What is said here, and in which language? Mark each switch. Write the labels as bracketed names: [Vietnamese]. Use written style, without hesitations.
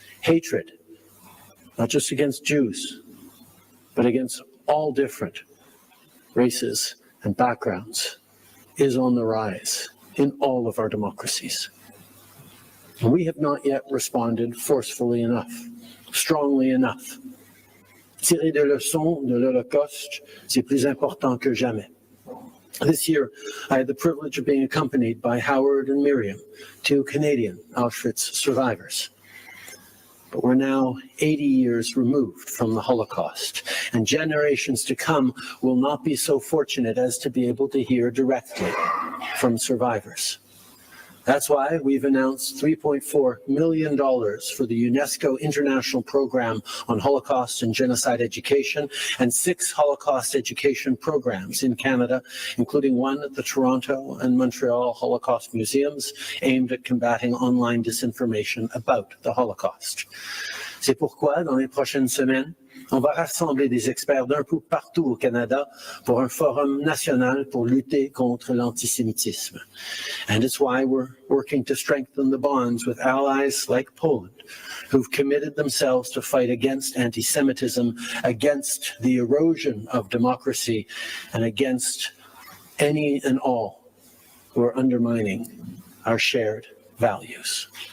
[English] Hatred, not just against Jews, but against all different races and backgrounds, is on the rise in all of our democracies. And we have not yet responded forcefully enough, strongly enough. [French] Tirer des leçons de l'Holocauste, c'est plus important que jamais. [English] This year, I had the privilege of being accompanied by Howard and Miriam, two Canadian Auschwitz survivors. But we're now 80 years removed from the Holocaust, and generations to come will not be so fortunate as to be able to hear directly from survivors. That's why we've announced $3.4 million for the UNESCO International Program on Holocaust and Genocide Education and 6 Holocaust education programs in Canada, including one at the Toronto and Montreal Holocaust Museums aimed at combating online disinformation about the Holocaust. [French] C'est pourquoi, dans les prochaines semaines, on va rassembler des experts d'un peu partout au Canada pour un forum national pour lutter contre l'antisémitisme. [English] And it's why we're working to strengthen the bonds with allies like Poland, who've committed themselves to fight against anti-Semitism, against the erosion of democracy, and against any and all who are undermining our shared values.